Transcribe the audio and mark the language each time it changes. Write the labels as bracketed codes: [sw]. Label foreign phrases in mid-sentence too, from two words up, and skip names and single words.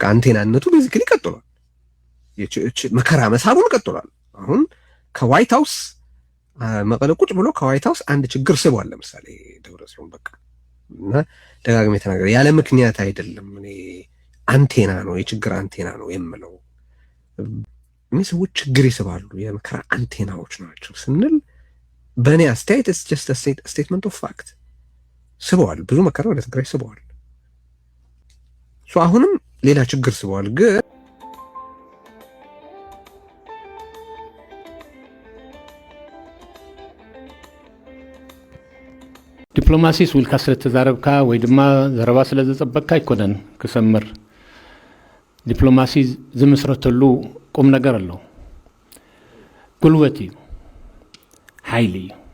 [am] አንቴናነቱ ቤዚክሊ ቀጥሏል። መከራ መሳቡን ቀጥሏል። አሁን ከዋይት ሃውስ መቀለ ቁጭ ብሎ ከዋይት ሃውስ አንድ ችግር ስቧል። ለምሳሌ ደብረጽዮን በቃ እና ደጋግሜ ተናገረ ያለ ምክንያት አይደለም። እኔ አንቴና ነው የችግር አንቴና ነው የምለው። እኔ ሰዎች ችግር ይስባሉ የመከራ አንቴናዎች ናቸው ስንል በእኔ አስተያየት [en] it's just a statement of fact። [am] ስበዋል፣ ብዙ መከራ ወደ ትግራይ ስበዋል። አሁንም ሌላ ችግር ስበዋል። ግን [ti] ዲፕሎማሲ ስውልካ ስለተዛረብካ ወይ ድማ ዘረባ ስለዘጸበቅካ ይኮነን ክሰምር። ዲፕሎማሲ ዝምስረተሉ ቁም ነገር አለው። ጉልበት እዩ፣ ሓይሊ እዩ፣